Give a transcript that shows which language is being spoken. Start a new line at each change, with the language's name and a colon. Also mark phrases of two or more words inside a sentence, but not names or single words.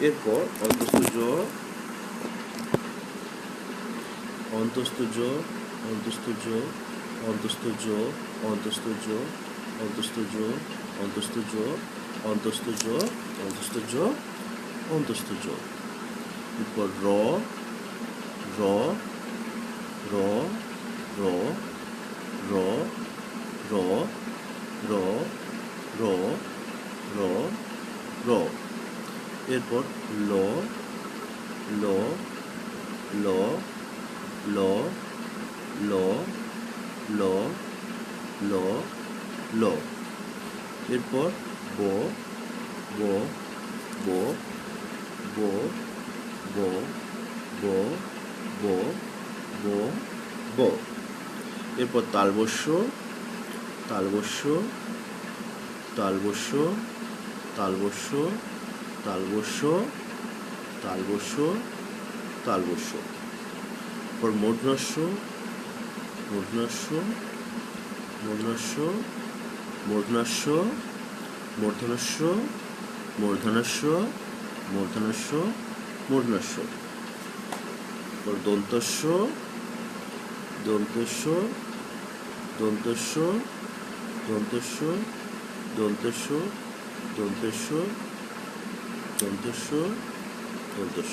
Bangla: এরপর অন্তস্থ জ, অন্তস্থ জ, অন্তস্থ জ, অন্তস্থ জ, অন্তস্থ জ, অন্তস্থ জ, অন্তস্থ জ, অন্তস্থ জ, অন্তস্থ জ, অন্তস্থ জ। এরপর র, র, র, র, র, র, র, র, র, র। এরপর ল, ল, ল, ল, ল, ল, ল, ল। এরপর ব, ব, ব, ব, ব, ব, ব, ব, ব। এরপর তালবস্য, তালবস্য, তালবস্য, তালবস্য, তালবস্য, তালবস্য, তালবস্য। এরপর মূর্ধন্যস্য, মূর্ধন্যস্য, মূর্ধন্যস্য, মূর্ধন্যস্য, মূর্ধন্যস্য, মূর্ধন্যস্য, মূর্ধন্যস্য, মূর্ধন্যস্য। এরপর দন্তস্য, দন্তস্য, দন্তস্য, দন্তস্য, দন্তস্য, দন্তস্য, দন্তস্য, দন্তস্য।